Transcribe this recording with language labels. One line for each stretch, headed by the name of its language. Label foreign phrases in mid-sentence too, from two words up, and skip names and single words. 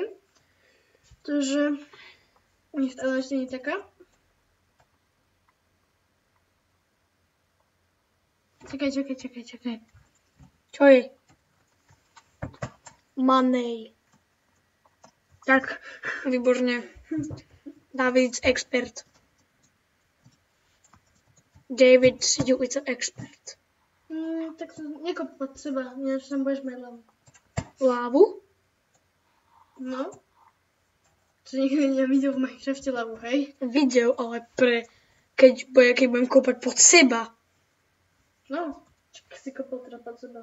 Slovak: Takže nech tá ešte nie je taká. Čakaj. Čo je? Money. Tak. Výborne. David, expert.
English: David, you is an expert.
Slovak: Tak to nekop pod seba, ináč tam budeš mať hlavu. Lávu? No. To nikto nevidel v Minecrafte hlavu, hej? Videl, ale keď budem kopať pod seba. No, čak si kopal teda pod seba.